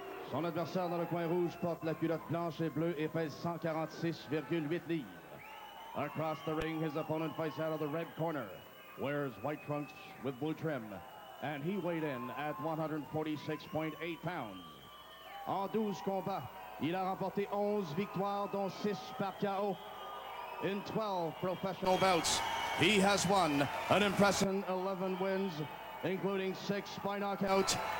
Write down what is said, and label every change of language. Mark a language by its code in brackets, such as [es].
[fr] Son adversaire dans le coin rouge porte la culotte blanche et bleue et pèse 146,8 livres. [en] Across the ring, his opponent fights out of the red corner, wears white trunks with blue trim, and he weighed in at 146.8 pounds. [fr] En 12 combats, il a remporté 11 victoires, dont 6 par KO. [en] In 12 professional bouts, he has won an impressive 11 wins, including 6 by knockout.